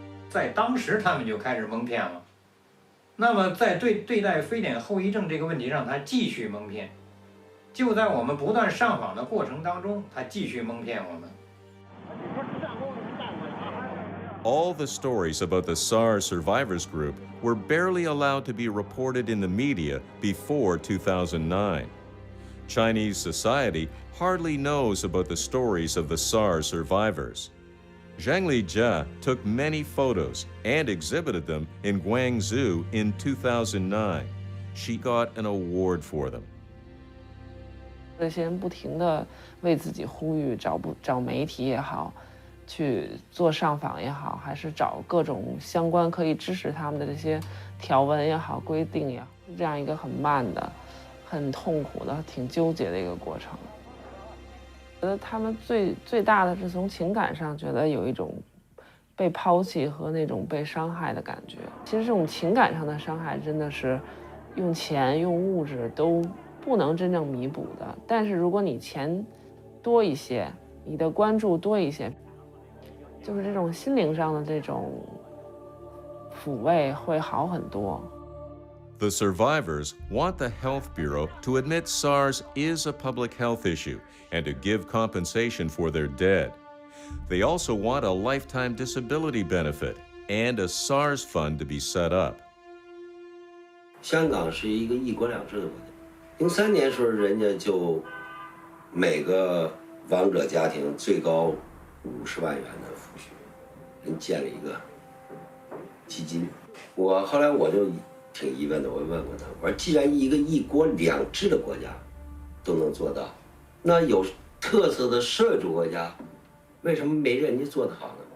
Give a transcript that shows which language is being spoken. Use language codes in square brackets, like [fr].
[zh] 在当时他们就开始蒙骗了，那么在对待非典后遗症这个问题上，他继续蒙骗。就在我们不断上访的过程当中，他继续蒙骗我们。 [en] All the stories about the SARS survivors group were barely allowed to be reported in the media before 2009. Chinese society hardly knows about the stories of the SARS survivors. Zhang Lijia took many photos and exhibited them in Guangzhou in 2009. She got an award for them. [zh] 这些人不停地为自己呼吁，找媒体也好，去做上访也好，还是找各种相关可以支持他们的这些条文也好、规定也好，是这样一个很慢的、很痛苦的、挺纠结的一个过程。觉得他们最大的是从情感上觉得有一种被抛弃和那种被伤害的感觉。其实这种情感上的伤害真的是用钱、用物质都不能真正弥补的。但是如果你钱多一些，你的关注多一些，就是这种心灵上的这种抚慰会好很多。 [en] The survivors want the Health Bureau to admit SARS is a public health issue and to give compensation for their dead. They also want a lifetime disability benefit and a SARS fund to be set up. [zh] 香港是一个一国两制的国家。03年时候，人家就每个亡者家庭最高 50万元的抚恤，人建了一个基金。后来我就挺疑问的，我问过他，我说既然一个1国2制的国家都能做到，那有特色的社会主义国家，为什么没人家做得好呢？